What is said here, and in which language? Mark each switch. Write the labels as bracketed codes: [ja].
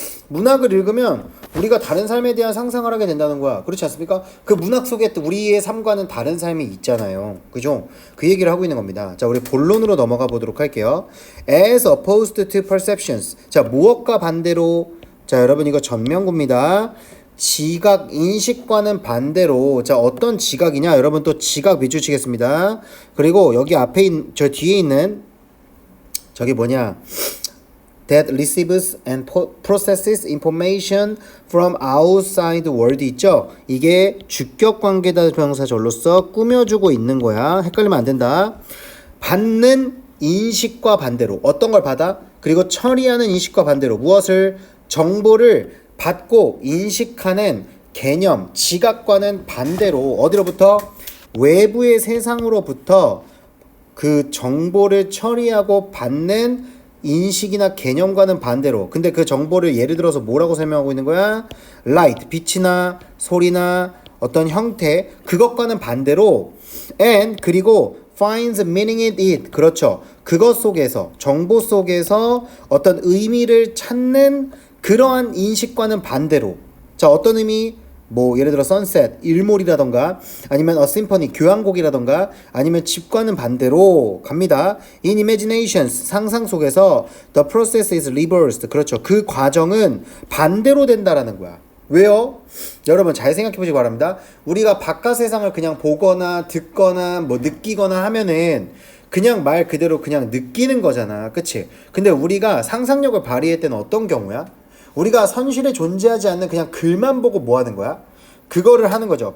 [ko] 문학을 읽으면 우리가 다른 삶에 대한 상상을 하게 된다는 거야. 그렇지 않습니까? 그 문학 속에 또 우리의 삶과는 다른 삶이 있잖아요. 그죠? 그 얘기를 하고 있는 겁니다. 자, 우리 본론으로 넘어가 보도록 할게요. [en] As opposed to perceptions. [ko] 자, 무엇과 반대로? 자, 여러분 이거 전면구입니다. 지각, 인식과는 반대로 자, 어떤 지각이냐? 여러분 또 지각 밑줄 치겠습니다. 그리고 여기 앞에 저 뒤에 있는 저기 뭐냐? [en] that receives and processes information from outside world [ko] 있죠? 이게 주격 관계대명사절로서 꾸며주고 있는 거야. 헷갈리면 안 된다. 받는 인식과 반대로 어떤 걸 받아? 그리고 처리하는 인식과 반대로 무엇을? 정보를 받고 인식하는 개념, 지각과는 반대로 어디로부터? 외부의 세상으로부터 그 정보를 처리하고 받는 인식이나 개념과는 반대로. 근데 그 정보를 예를 들어서 뭐라고 설명하고 있는 거야? light, 빛이나 소리나 어떤 형태, 그것과는 반대로 and 그리고 [en] finds meaning in it. [ko] 그렇죠. 그것 속에서, 정보 속에서 어떤 의미를 찾는 그러한 인식과는 반대로 자 어떤 의미 뭐 예를 들어 sunset 일몰이라던가 아니면 a symphony 교향곡이라던가 아니면 집과는 반대로 갑니다. [en] in imaginations [ko] 상상 속에서 [en] the process is reversed [ko] 그렇죠. 그 과정은 반대로 된다라는 거야. 왜요? 여러분 잘 생각해 보시기 바랍니다. 우리가 바깥 세상을 그냥 보거나 듣거나 뭐 느끼거나 하면은 그냥 말 그대로 그냥 느끼는 거잖아. 그치? 근데 우리가 상상력을 발휘할 때는 어떤 경우야? 우리가 선실에 존재하지 않는 그냥 글만 보고 뭐 하는 거야? 그거를 하는 거죠.